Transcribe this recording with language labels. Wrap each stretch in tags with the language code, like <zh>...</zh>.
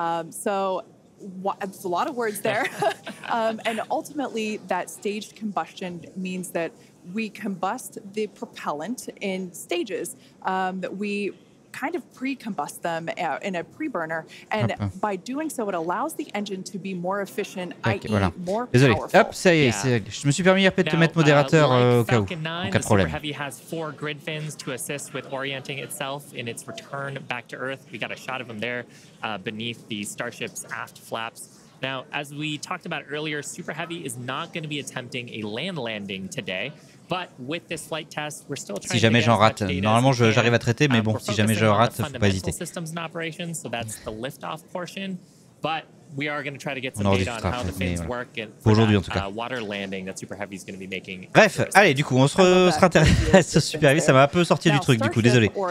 <en>So it's a lot of words there. And ultimately, that staged combustion means that we combust the propellant in stages that we kind of pre-combust them in a pre-burner, and by doing so, it allows the engine to be more efficient, i.e. more powerful.</en> <fr>Hop, ça y est, je me suis permis RP de te mettre modérateur au cas où, en cas de problème.</fr> <en>Super Heavy has 4 grid fins to assist with orienting itself in its return back to Earth. We got a shot of them there beneath the Starship's aft flaps. Now, as we talked about earlier, Super Heavy is not going to be attempting a land landing today. But with this flight test, we're still trying</en> <fr>si jamais j'en rate, normalement j'arrive à traiter, mais bon, si jamais je rate, faut pas hésiter.</fr> <en>Systems and operations, so that's the liftoff portion. But we are going to try to get some data on how the fins work and</en> <fr>aujourd'hui en tout cas.</fr> <en>Water landing that Super Heavy is going to be making.</en> <fr>Bref, allez, du coup, on se intéresse au Super Heavy, ça m'a un peu sorti du truc, du coup, désolé.</fr>